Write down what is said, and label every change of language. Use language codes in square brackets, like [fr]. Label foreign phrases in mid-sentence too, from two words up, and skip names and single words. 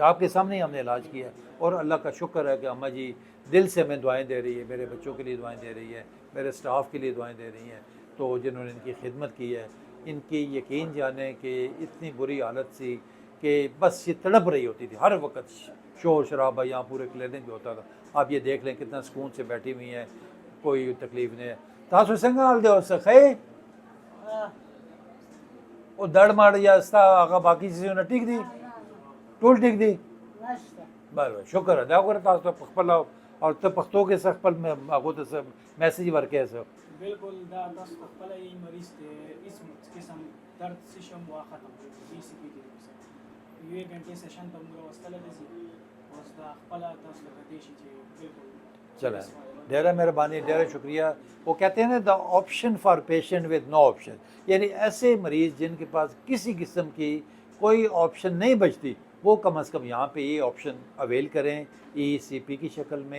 [ur] آپ کے سامنے ہی ہم نے علاج کیا ہے. اور اللہ کا شکر ہے کہ اماں جی دل سے ہمیں دعائیں دے رہی ہے، میرے بچوں کے لیے دعائیں دے رہی ہے، میرے اسٹاف کے لیے دعائیں دے رہی ہیں. تو جنہوں نے ان کی خدمت کی ہے، ان کی یقین جانیں کہ اتنی بری حالت تھی کہ بس یہ تڑپ رہی ہوتی تھی ہر وقت. شور شرابہ یہاں پورے کلینک میں ہوتا تھا. آپ یہ دیکھ لیں کتنا سکون سے بیٹھی ہوئی ہیں، کوئی تکلیف نہیں ہے. [ps] تاسو څنګه حال دی اوس ښه او دړ ماړ یا ستا هغه باقي څیزونه ټیک دي؟ ټول ټیک دي؟ بله شکر ادا وکړه تاسو ته په خپله، او ته پښتو کې څه خپل هغو ته څه میسیج ورکړی څه؟ بالکل دا تاسو ته خپله یې مریض ته هېڅ قسم درد سیشم وا ختم شو [en] ECP therapy [ps] سره. یوې ګھنټې سیشن ته موږ راوستلی دی اوس دا خپله تاسو ته کتلی شي چې بالکل [ur] چلیں [ps] ڈیرہ مہربانی، ڈیرہ شکریہ. [ur] وہ کہتے ہیں نا [en] the option for patient with no option, [ur] یعنی ایسے مریض جن کے پاس کسی قسم کی کوئی آپشن نہیں بچتی، وہ کم از کم یہاں پہ یہ [en] option avail [ur] کریں ای سی پی کی شکل میں.